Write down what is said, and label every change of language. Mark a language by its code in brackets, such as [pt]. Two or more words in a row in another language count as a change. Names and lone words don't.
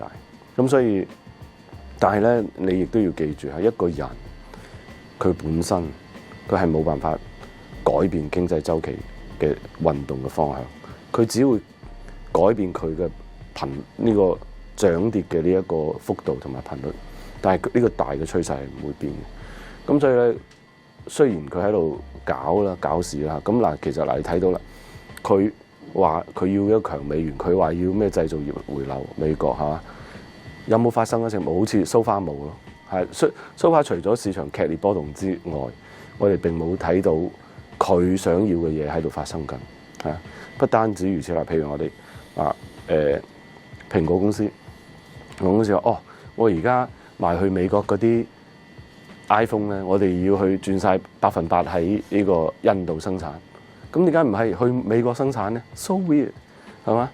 [yue] 咁所以，但係咧你亦都要記住嚇，一個人佢本身佢係冇辦法改變經濟周期嘅運動嘅方向，佢只會改變佢嘅呢個漲跌嘅呢一個幅度同埋頻率，但係呢個大嘅趨勢係唔會變嘅。咁所以咧，雖然佢喺度搞事啦，咁嗱，其實嗱你睇到啦，佢話佢要一個強美元，佢話要咩製造業回流美國嚇，有冇發生嗰隻冇？好似 [en] so far [yue] 冇咯，係 [en] so far [yue] 除咗市場劇烈波動之外，我哋並冇睇到佢想要嘅嘢喺度發生緊嚇。不單止如此啦，譬如我哋蘋果公司話我而家賣去美國嗰啲 iPhone 咧，我哋要去轉晒100%喺呢個印度生產，咁點解唔係去美國生產咧 ？ [en] So weird [yue] 係嘛？